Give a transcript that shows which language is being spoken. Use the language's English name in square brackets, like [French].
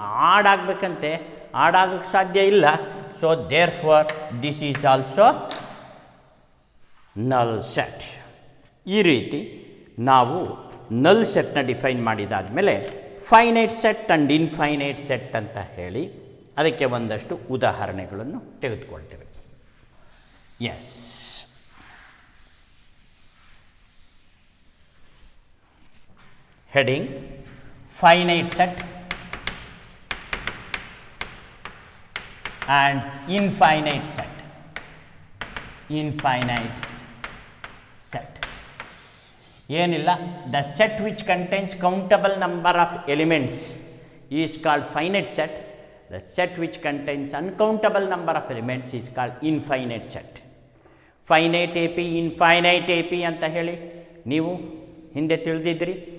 [Kannada] Add ಆಗಬೇಕಂತೆ, add ಆಗೋಕ್ಕೆ ಸಾಧ್ಯ ಇಲ್ಲ. [English] So therefore this is also null set. [Kannada] ಈ ರೀತಿ ನಾವು ನಲ್ ಸೆಟ್ನ define ಮಾಡಿದಾದಮೇಲೆ [English] finite set and infinite set [Kannada] ಅಂತ ಹೇಳಿ ಅದಕ್ಕೆ ಒಂದಷ್ಟು ಉದಾಹರಣೆಗಳನ್ನು ತೆಗೆದುಕೊಳ್ತೇವೆ. [English] Yes, heading finite set and infinite set. Infinite set ಏನಿಲ್ಲ, the set which contains countable number of elements is called finite set. The set which contains uncountable number of elements is called infinite set. [Kannada] Finite AP, infinite AP ಅಂತ ಹೇಳಿ ನೀವು ಹಿಂದೆ ತಿಳಿದಿದ್ರಿ.